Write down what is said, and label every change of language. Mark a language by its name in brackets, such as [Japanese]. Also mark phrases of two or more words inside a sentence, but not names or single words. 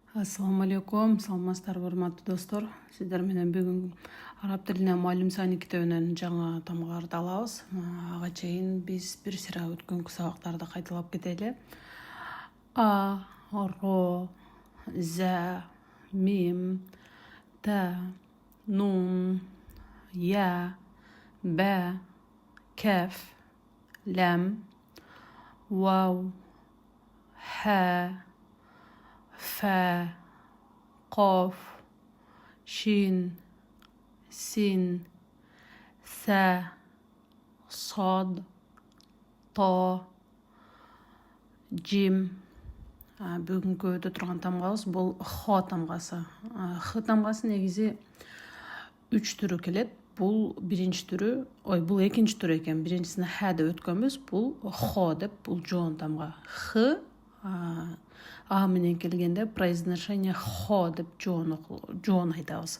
[Arabic] السلام عليكم, [Kyrgyz] саламатсыздар урматтуу достор. Сиздер менен бүгүн араб тилинен Муаллим Сани китебинен жаңы тамгаларды алабыз. Ага чейин биз бир сыра өткөнкү сабактарды кайталап кетели. А, [Arabic] را زا ميم تا, نون يا با كاف, لام واو ها, فا قاف شين سين ثا صاد طا جيم. [Kyrgyz] Бүгүнкү өтө турган тамгабыз бул хо тамгасы. Х тамгасы негизи 3 түрү келет. Бул биринчи түрү, бул экинчи түрү экен. Биринчисине ха деп өткөнбүз. Бул хо деп, бул жоон тамга. Х А менен келгенде произношение хо деп жоон айтабыз.